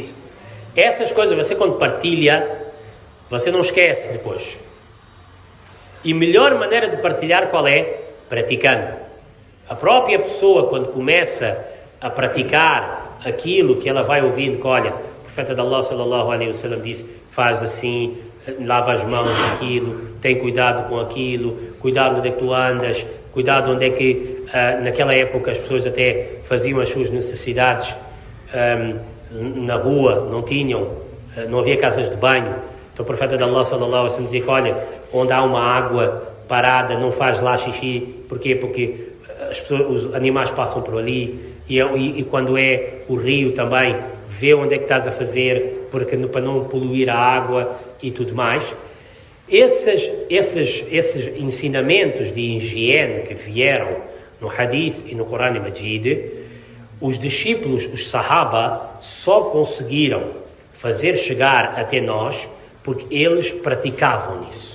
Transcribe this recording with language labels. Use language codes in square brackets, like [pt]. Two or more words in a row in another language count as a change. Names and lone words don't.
[pt] Essas coisas, você quando partilha, você não esquece depois. E melhor maneira de partilhar qual é? Praticando. A própria pessoa, quando começa a praticar aquilo que ela vai ouvindo, que olha, o profeta de Allah [ar] صلى الله عليه وسلم [pt] disse, faz assim, lava as mãos daquilo, tem cuidado com aquilo, cuidado onde é que tu andas, cuidado onde é que, naquela época as pessoas até faziam as suas necessidades na rua, não havia casas de banho. Então o profeta de Allah [ar] صلى الله عليه وسلم [pt] dizia que olha, onde há uma água parada, não faz lá xixi. Porquê? Porque os animais passam por ali e quando é o rio também, vê onde é que estás a fazer, para não poluir a água e tudo mais. Esses ensinamentos de higiene que vieram no Hadith e no Corão Majid, os discípulos, os Sahaba, só conseguiram fazer chegar até nós porque eles praticavam isso.